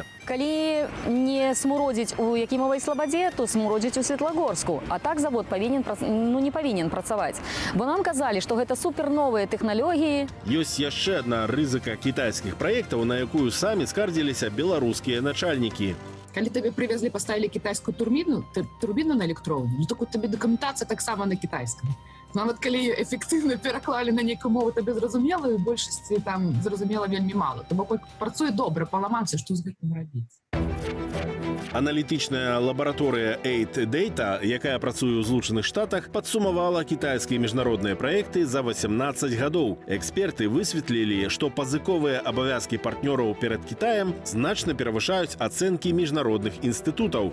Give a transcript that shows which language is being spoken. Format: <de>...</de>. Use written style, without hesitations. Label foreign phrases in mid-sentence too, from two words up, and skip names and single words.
<be>Калі не смуродзіць у Якімавай Слабадзе, то смуродзіць у Светлагорску. А так завод не павінен працаваць. Бо нам казалі, што гэта суперновыя тэхналогіі. Ёсць яшчэ адна рызыка кітайскіх праектаў, на якую самі скардзіліся беларускія начальнікі.</be> <ru>Коли тебе привезли, поставили китайскую турбину на электровую, ну так у тебе документация так само на китайском.</ru> <uk>Ну, от коли її ефективно переклали на неяку мову тобі зрозуміло, і в більшості там зрозуміло вельми мало. Тому працює добре, поламався, що з гэтым робити.</uk> <be>Аналітичная лабараторыя 8 Data, якая працуе ў Злучаных Штатах, падсумавала кітайскія міжнародныя праекты за 18 гадоў. Эксперты высветлілі, што пазыковыя абавязкі партнёраў перад Кітаем значна перавышаюць ацэнкі міжнародных інстытутаў.</be>